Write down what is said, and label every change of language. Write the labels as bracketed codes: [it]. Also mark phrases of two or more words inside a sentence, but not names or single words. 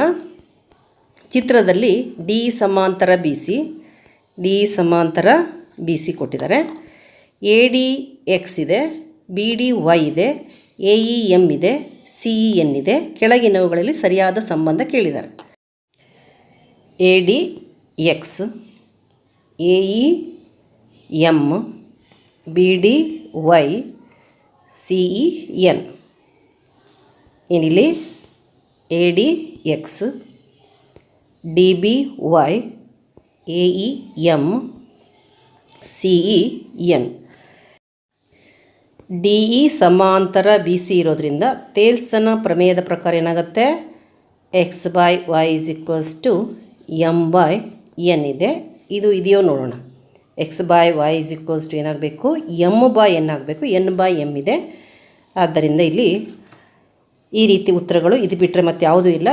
[kn] ಚಿತ್ರದಲ್ಲಿ ಡಿ ಸಮಾಂತರ ಬಿ ಸಿ ಕೊಟ್ಟಿದ್ದಾರೆ. ADX ಇದೆ, BDY ಇದೆ, AEM ಇದೆ, CEN ಇದೆ. ಕೆಳಗಿನವುಗಳಲ್ಲಿ ಸರಿಯಾದ ಸಂಬಂಧ ಕೇಳಿದ್ದಾರೆ. ADX, AEM, BDY, CEN. ಏನಿಲ್ಲಿ ADX, DBY, AEM, CEN. DE ಸಮಾಂತರ BC ಇರೋದ್ರಿಂದ ತೇಲ್ಸನ ಪ್ರಮೇಯದ ಪ್ರಕಾರ ಏನಾಗುತ್ತೆ, X/Y = M/N ಇದೆ. ಇದು ಇದೆಯೋ ನೋಡೋಣ. X/Y = ಏನಾಗಬೇಕು, M/N ಆಗಬೇಕು. N/M ಇದೆ. ಆದ್ದರಿಂದ ಇಲ್ಲಿ ಈ ರೀತಿ ಉತ್ತರಗಳು, ಇದು ಬಿಟ್ಟರೆ ಮತ್ತೆ ಯಾವುದೂ ಇಲ್ಲ.